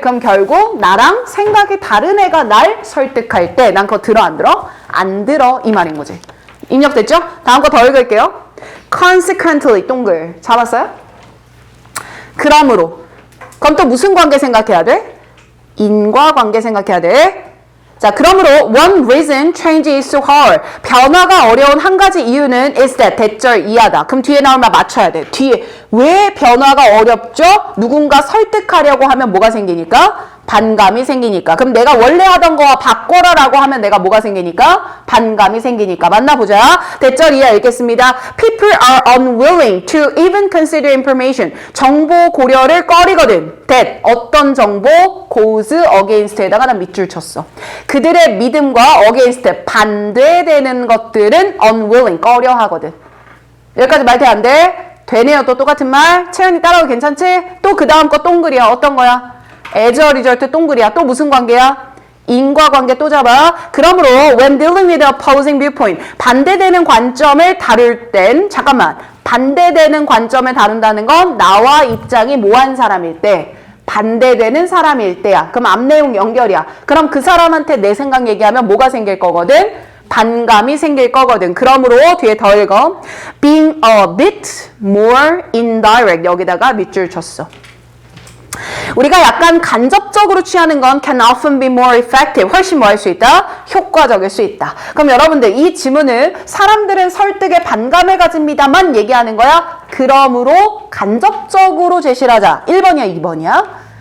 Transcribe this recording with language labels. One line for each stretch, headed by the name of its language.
Korean: 그럼 결국 나랑 생각이 다른 애가 날 설득할 때 난 그거 들어 안 들어? 안 들어 이 말인 거지. 입력됐죠? 다음 거 더 읽을게요. consequently 동글 잡았어요? 그러므로. 그럼 또 무슨 관계 생각해야 돼? 인과관계 생각해야 돼. 자, 그러므로
English: one reason change is so hard.
Korean: 변화가 어려운 한 가지 이유는
English: is that
Korean: 대절 이하다. 그럼 뒤에 나올 말 맞춰야 돼. 뒤에 왜 변화가 어렵죠? 누군가 설득하려고 하면 뭐가 생기니까? 반감이 생기니까. 그럼 내가 원래 하던 거와 바꿔라라고 하면 내가 뭐가 생기니까? 반감이 생기니까. 만나보자. 대절 이하 읽겠습니다.
English: People are unwilling to even consider information.
Korean: 정보 고려를 꺼리거든. that 어떤 정보?
English: goes against
Korean: 에다가 난 밑줄 쳤어. 그들의 믿음과 against 반대되는 것들은 unwilling 꺼려 하거든. 여기까지 말 돼 안 돼? 되네요. 또 똑같은 말. 채연이 따라오기 괜찮지? 또 그 다음 거 동글이야. 어떤 거야?
English: as a result
Korean: 동글이야. 또 무슨 관계야? 인과관계 또 잡아. 그러므로
English: when dealing with opposing viewpoint
Korean: 반대되는 관점을 다룰 땐 잠깐만 반대되는 관점을 다룬다는 건 나와 입장이 뭐한 사람일 때 반대되는 사람일 때야. 그럼 앞 내용 연결이야. 그럼 그 사람한테 내 생각 얘기하면 뭐가 생길 거거든? 반감이 생길 거거든. 그러므로 뒤에 더 읽어.
English: Being a bit more indirect
Korean: 여기다가 밑줄 쳤어. 우리가 약간 간접적으로 취하는 건
English: can often be more effective.
Korean: 훨씬 뭐 할 수 있다? 효과적일 수 있다. 그럼 여러분들 이 지문은 사람들은 설득에 반감을 가집니다만 얘기하는 거야. 그러므로 간접적으로 제시를 하자. 1번이야 2번이야?